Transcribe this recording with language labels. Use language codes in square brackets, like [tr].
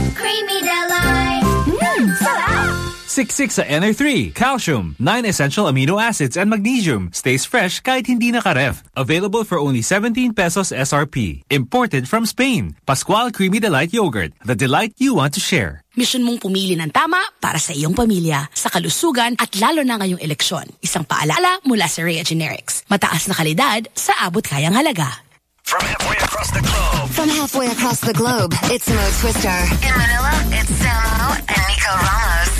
[en] Creamy delight. Mmm, salad. 6-6 sa NR3, calcium, 9 essential amino acids and magnesium stays fresh [tl] kahit hindi nakaref. [en] Available for only 17 pesos SRP. Imported from Spain. Pascual Creamy Delight Yogurt, the delight you want to share. [tl] Mission mong pumili ng tama para sa iyong pamilya, sa kalusugan at lalo na ngayong eleksyon. Isang paalala mula sa Rhea Generics. Mataas na kalidad sa abot kayang halaga. [en] From halfway across the globe, it's Mo Twister. In Manila, it's Samo and Nico Ramos.